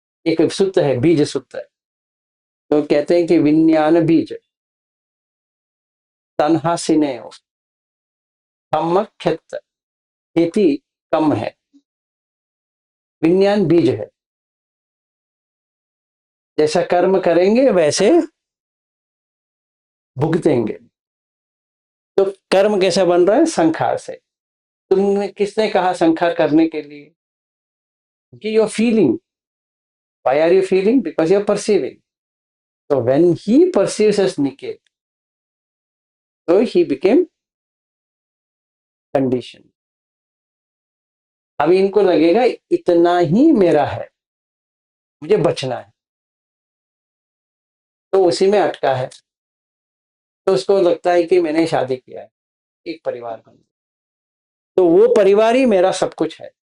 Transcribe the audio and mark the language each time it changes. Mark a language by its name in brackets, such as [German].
[Hindi] एक सूत्र है, बीज सूत्र है. तो कहते हैं कि विज्ञान बीज तन्हा सिनेहो सम्यक खेत खेती कम है. विज्ञान बीज है. जैसा कर्म करेंगे वैसे भुगतेंगे. तो कर्म कैसा बन रहा है? संखार से. तुमने किसने कहा संखार करने के लिए? [English] कि you're feeling. Why are you feeling? Because you're perceiving. So when he perceives as Niket, so he became conditioned. [Hindi] अभी इनको लगेगा इतना ही मेरा है, मुझे बचना है, तो उसी में अटका है. तो उसको लगता है कि मैंने शादी किया है, एक परिवार बन गया, तो वो परिवार ही मेरा सब कुछ है.